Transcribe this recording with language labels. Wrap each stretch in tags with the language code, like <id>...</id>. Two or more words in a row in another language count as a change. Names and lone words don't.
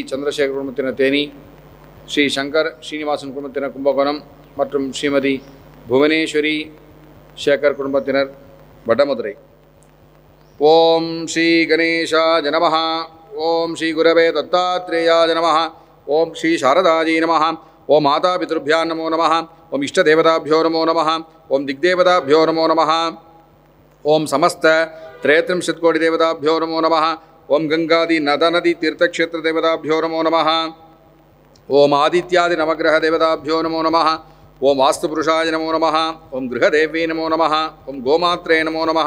<ta>சந்திரசேகர் குடும்பத்தினர் தேனி, ஸ்ரீ சங்கர் ஸ்ரீனிவாசன் குடும்பத்தினர் கும்பகோணம் மற்றும் ஸ்ரீமதி புவனேஸ்வரி சேகர் குடும்பத்தினர் வடமதுரை.</ta> <sa>ॐ श्री गणेशाय नमः। ॐ श्री गुरवे दत्तात्रेयाय नमः. ॐ श्री शारदाजी नमः। ॐ मातापितृभ्यां नमो नमः. ॐ इष्टदेवताभ्यो नमो नमः। ॐ दिक्देवताभ्यो नमो नमः. ओम समस्त त्रयत्रिंशत् कोटि देवताभ्यो नमो नमः. ओम गंगादि नदी तीर्थक्षेत्र देवताभ्यो नमो नमः. ओम आदित्यादि नवग्रह देवताभ्यो नमो नमः. ओम वास्तुपुरुषाय नमो नमः. ओम गृहदेव्यै नमो नमः. ओम गोमात्रे नमो नमः.</sa>